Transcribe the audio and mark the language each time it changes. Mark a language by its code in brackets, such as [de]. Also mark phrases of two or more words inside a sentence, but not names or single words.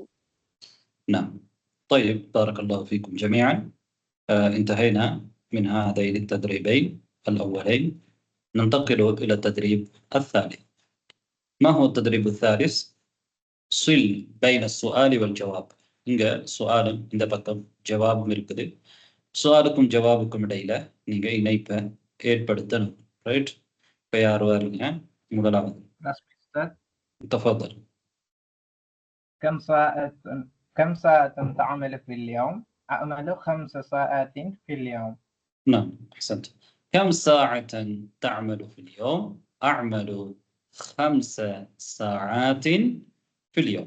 [ar] نعم. طيب بارك الله فيكم جميعا. انتهينا من هذين التدريبين الأولين. ننتقل إلى التدريب الثالث. ما هو التدريب الثالث؟ صل بين السؤال والجواب. [ta] இங்க சுஆலும் இந்த பக்கம் ஜவாபும் இருக்குது. சுஆலுக்கும் ஜவாபுக்கும் இடையில நீங்க இணைப்பை ஏற்படுத்தணும். ரைட்? இப்ப யார் வாருங்க? முதலாவது. [ar] رسمي أستاذ. تفضل. كم ساعة تعمل في اليوم؟ أعمل 5 ساعات في اليوم. نعم أحسنت. كم ساعة تعمل في اليوم؟ أعمل 5 ساعات في اليوم.